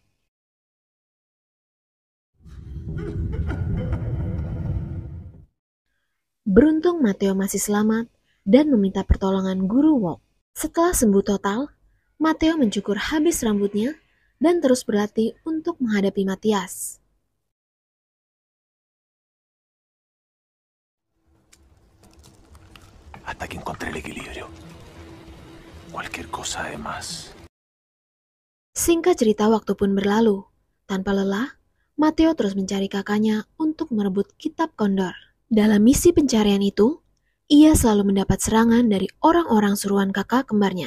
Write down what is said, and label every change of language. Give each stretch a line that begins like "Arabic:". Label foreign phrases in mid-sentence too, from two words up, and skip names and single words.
Indonesian: Beruntung Matteo masih selamat dan meminta pertolongan guru Wop. Setelah sembuh total, Matteo mencukur habis rambutnya dan terus berlatih untuk menghadapi Mathias.
Spanish: Hasta que encontré el equilibrio. Cualquier cosa de más.
Indonesian: Singkat cerita, waktu pun berlalu. Tanpa lelah, Matteo terus mencari kakaknya untuk merebut kitab kondor. Dalam misi pencarian itu, ia selalu mendapat serangan dari orang-orang suruhan kakak kembarnya.